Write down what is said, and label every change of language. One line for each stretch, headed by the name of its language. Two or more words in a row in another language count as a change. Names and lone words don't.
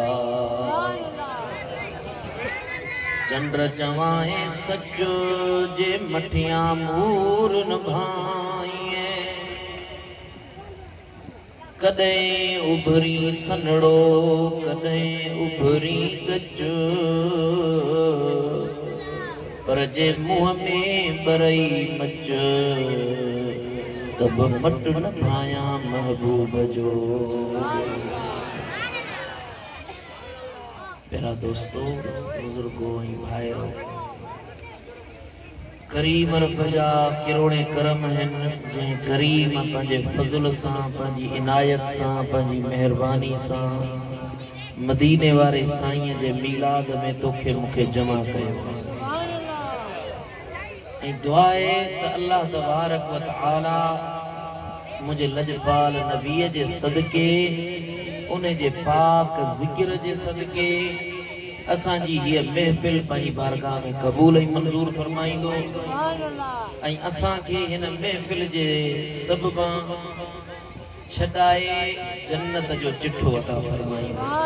Sindhi: चंड चवाए सच जे मठियां मूर निभाए कदे उभरी सनड़ो कदे उभरी गच पर जे मुंह में बरई मच तब मट न भाया महबूब जो। प्यारा दोस्तों बुजुर्गों भाइयों करीम रब जा किरोड़े करम आहिनि जंहिं करीम पंहिंजे फज़ल सां पंहिंजी इनायत सां पंहिंजी महिरबानी सां मदीने वारे साईं जे मीलाद में तोखे मूंखे जमा कयो ऐं दुआ आहे त अल्लाह तबारक व तआला मुंहिंजे लजपाल नबीअ जे सदके उन जे पाक ज़िक्र जे सदके असांजी हीअ महफ़िल पंहिंजी बारगाह में क़बूल ऐं मंज़ूर फरमाईंदो ऐं असांखे हिन महफ़िल जे सबबां छॾाए जन्नत जो चिठो अता फरमाईंदो।